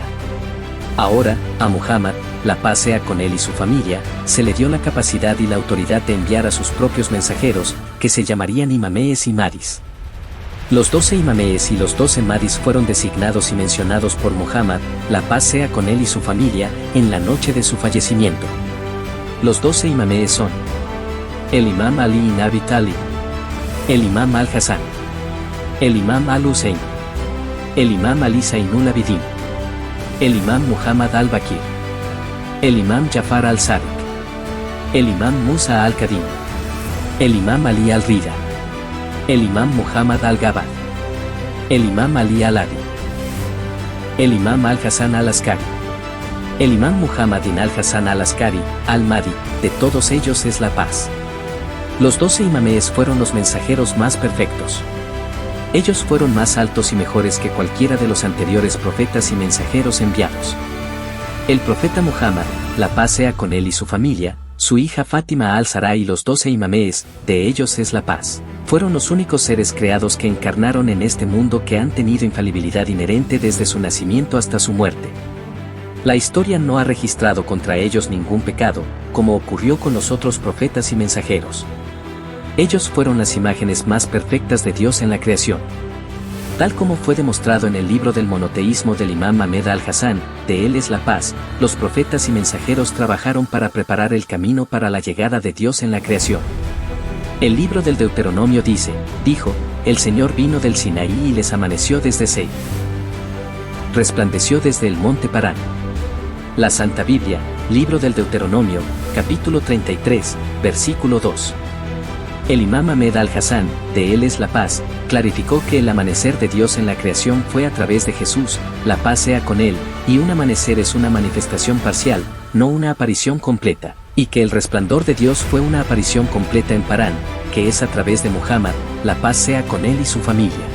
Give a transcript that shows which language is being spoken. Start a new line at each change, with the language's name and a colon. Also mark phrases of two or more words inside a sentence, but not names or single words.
Spanish: Ahora, a Muhammad, la paz sea con él y su familia, se le dio la capacidad y la autoridad de enviar a sus propios mensajeros, que se llamarían imames y mahdis. Los 12 imames y los 12 mahdis fueron designados y mencionados por Muhammad, la paz sea con él y su familia, en la noche de su fallecimiento. Los 12 imames son el imam Ali ibn Abi Talib, el imam al-Hasan, el imam al-Hussein, el imam Ali Zainul Abidin, el imam Muhammad al-Bakir, el imam Jafar al-Sadiq, el imam Musa al-Kadim, el imam Ali al-Rida, el imam Muhammad al-Gabad, el imam Ali al-Adi, el imam al-Hasan al-Askari, el imam Muhammad ibn al-Hasan al-Askari, al-Mahdi, de todos ellos es la paz. Los 12 imames fueron los mensajeros más perfectos. Ellos fueron más altos y mejores que cualquiera de los anteriores profetas y mensajeros enviados. El profeta Muhammad, la paz sea con él y su familia, su hija Fátima al-Zahra y los 12 imames, de ellos es la paz, fueron los únicos seres creados que encarnaron en este mundo que han tenido infalibilidad inherente desde su nacimiento hasta su muerte. La historia no ha registrado contra ellos ningún pecado, como ocurrió con los otros profetas y mensajeros. Ellos fueron las imágenes más perfectas de Dios en la creación. Tal como fue demostrado en el libro del monoteísmo del imam Ahmed al-Hassan, de él es la paz, los profetas y mensajeros trabajaron para preparar el camino para la llegada de Dios en la creación. El libro del Deuteronomio dijo, el Señor vino del Sinaí y les amaneció desde Seir. resplandeció desde el monte Parán. La Santa Biblia, libro del Deuteronomio, capítulo 33, versículo 2. El imam Ahmed al-Hassan, de Él es la paz, clarificó que el amanecer de Dios en la creación fue a través de Jesús, la paz sea con Él, y un amanecer es una manifestación parcial, no una aparición completa, y que el resplandor de Dios fue una aparición completa en Parán, que es a través de Muhammad, la paz sea con él y su familia.